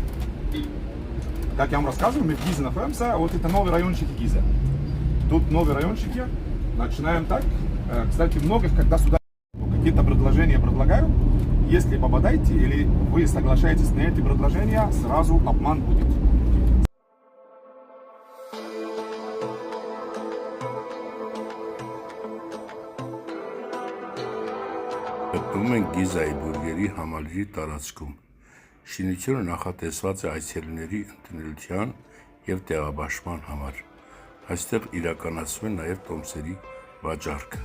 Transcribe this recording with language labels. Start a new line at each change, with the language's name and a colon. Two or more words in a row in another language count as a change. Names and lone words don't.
Russian: Как я вам рассказывал, мы в Гизе находимся, вот это новый райончик Гиза. Тут новые райончики. Начинаем так. Кстати, многих, когда сюда какие-то предложения предлагают, если попадаете или вы соглашаетесь на эти предложения, сразу обман будет.
Armenian: Գտնվում ենք Գիզայի բուրգերի համալիրի տարածքում։ Շինությունը նախատեսված է այցելուների ընդունելության և տեղաբաշխման համար։ Այստեղ իրականացվում է նաև տոմսերի վաճառքը։